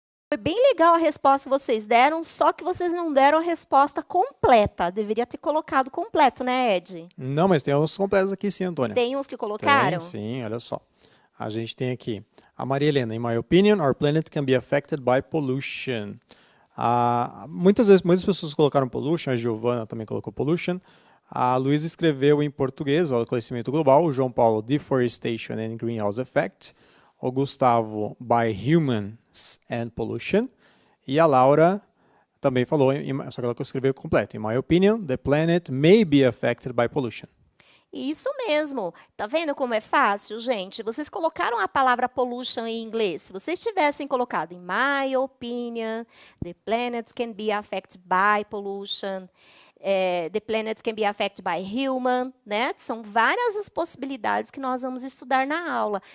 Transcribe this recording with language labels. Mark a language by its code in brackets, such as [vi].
[pt] Foi bem legal a resposta que vocês deram, só que vocês não deram a resposta completa. Deveria ter colocado completo, né, Ed? Não, mas tem uns completos aqui sim, Antônia. Tem uns que colocaram? Tem, sim, olha só. A gente tem aqui a Maria Helena. [en] In my opinion, our planet can be affected by pollution. [pt] Muitas pessoas colocaram pollution, a Giovana também colocou pollution. A Luísa escreveu em português, o aquecimento global. O João Paulo, [en] deforestation and greenhouse effect. [pt] O Gustavo, [en] by humans and pollution. [pt] E a Laura, também falou, só que ela escreveu completo. [en] In my opinion, the planet may be affected by pollution. [pt] Isso mesmo. Tá vendo como é fácil, gente? Vocês colocaram a palavra pollution em inglês. Se vocês tivessem colocado [en] in my opinion, the planet can be affected by pollution, the planet can be affected by human, né? [pt] São várias as possibilidades que nós vamos estudar na aula.